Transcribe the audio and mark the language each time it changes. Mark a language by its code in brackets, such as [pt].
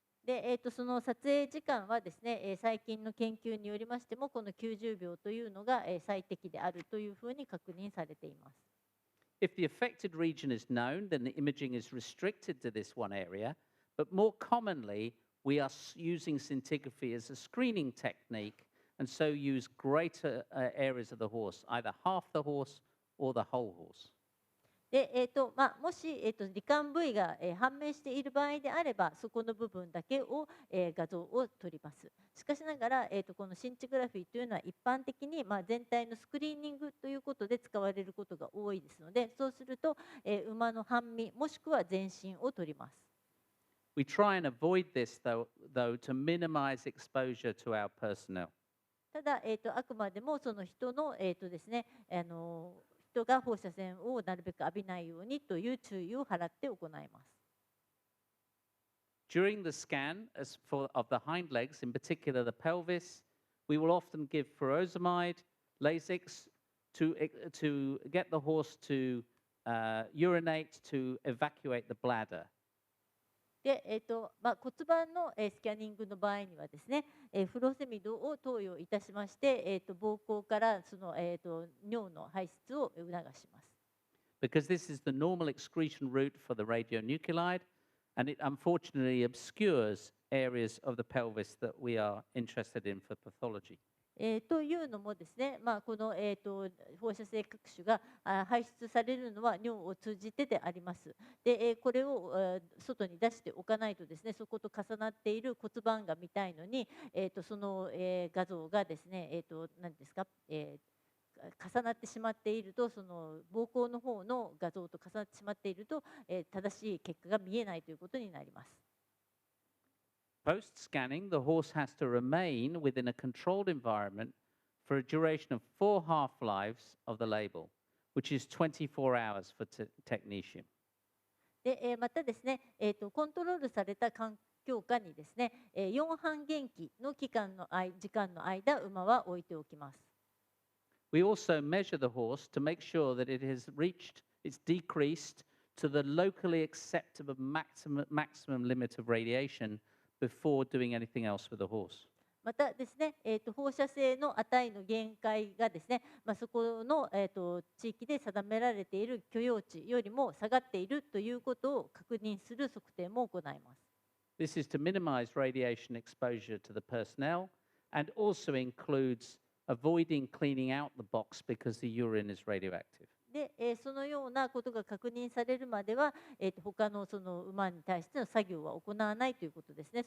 [ja] で、その撮影時間はですね、最近の研究によりましても、この90秒というのが、最適であるというふうに確認されています。 [en] If the affected region is known, then the imaging is restricted to this one area. But more commonly, we are using scintigraphy as a screening technique, and so use greater areas of the horse, either half the horse or the whole horse. [ja] で、もし、罹患部位が、判明している場合であれば、そこの部分だけを、画像を撮ります。しかしながら、このシンチグラフィーというのは一般的に、全体のスクリーニングということで使われることが多いですので、そうすると、馬の半身もしくは全身を撮ります。 [en] We try and avoid this, though to minimize exposure to our personnel. [ja] ただ、あくまでもその人の、ですね、人が放射線をなるべく浴びないようにという注意を払って行います。 [en] During the scan of the hind legs, in particular the pelvis, we will often give furosemide, Lasix to get the horse to urinate to evacuate the bladder. [ja] で、骨盤の、スキャニングの場合にはですね、フロセミドを投与いたしまして、膀胱からその、尿の排出を促します。 [en] Because this is the normal excretion route for the radionuclide, and it unfortunately obscures areas of the pelvis that we are interested in for pathology. [ja] というのもですね、この、放射性核種が排出されるのは尿を通じてであります。で、これを外に出しておかないとですね、そこと重なっている骨盤が見たいのに、その、画像がですね、何ですか、重なってしまっていると、その膀胱の方の画像と重なってしまっていると、正しい結果が見えないということになります。 [en] Post-scanning, the horse has to remain within a controlled environment for a duration of 4 half-lives of the label, which is 24 hours for technetium. [ja] で、またですね、コントロールされた環境下にですね、4半減期の時間の間、馬は置いておきます。 [en] We also measure the horse to make sure that it's decreased to the locally acceptable maximum limit of radiation before doing anything else with the horse. [ja] またですね、放射性の値の限界がですね、そこの、地域で定められている許容値よりも下がっているということを確認する測定も行います。 [en] This is to minimize radiation exposure to the personnel and also includes avoiding cleaning out the box because the urine is radioactive. [ja] で、そのようなことが確認されるまでは、他のその馬に対しての作業は行わないということですね。